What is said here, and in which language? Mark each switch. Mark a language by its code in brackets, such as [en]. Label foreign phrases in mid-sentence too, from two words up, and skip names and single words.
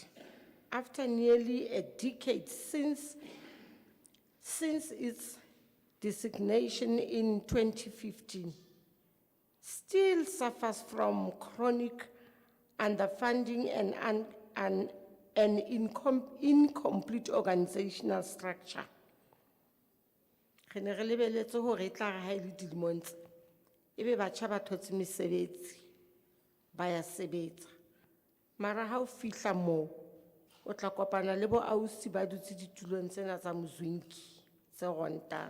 [en] After nearly a decade since its designation in 2015, still suffers from chronic underfunding and an incomplete organizational structure. [st] Re ne re lebeletse hore e tla re ha e le dilemong tse, ebe batjha ba thotse mesebetsi, ba ya sebetsa. Mara ha o fihla moo, o tla kopana le bo ausi ba dutse ditulong tsena tsa mozwinki tse rontang.